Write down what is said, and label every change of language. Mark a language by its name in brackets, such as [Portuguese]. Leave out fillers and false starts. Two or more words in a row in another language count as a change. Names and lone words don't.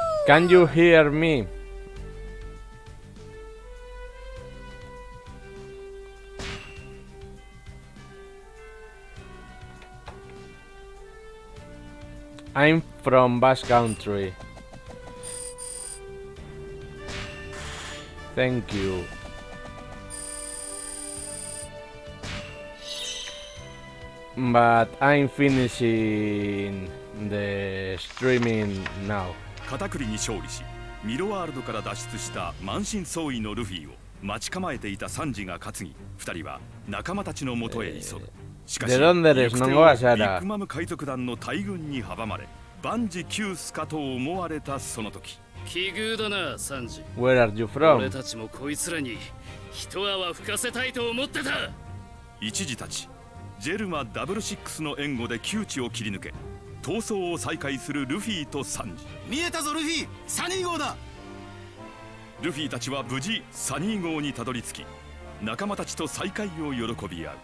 [English] Can you hear me? I'm from Basque Country. Thank you. But I'm finishing the streaming now. [Japanese] 片栗に勝利し、ミロワールドから脱出した満身創痍のルフィを待ち構えていたサンジが担ぎ、二人は仲間たちのもとへ急ぐ。しかし、 [Spanish] ¿De dónde eres? [Japanese] 行く手 [Spanish] No [Japanese] を [Spanish] vas, [Japanese] ビ [Spanish] Sara. [Japanese] ッグマム海賊団の大軍に阻まれ、万事休すかと思われたその時。奇遇だな、サンジ。 [English] Where are you from? [Japanese] 俺たちもこいつらに一泡吹かせたいと思ってた。一時たち、ジェルマ66の援護で窮地を切り抜け、逃走を再開するルフィとサンジ。見えたぞルフィ、サニー号だ。ルフィたちは無事サニー号にたどり着き、仲間たちと再会を喜び合う。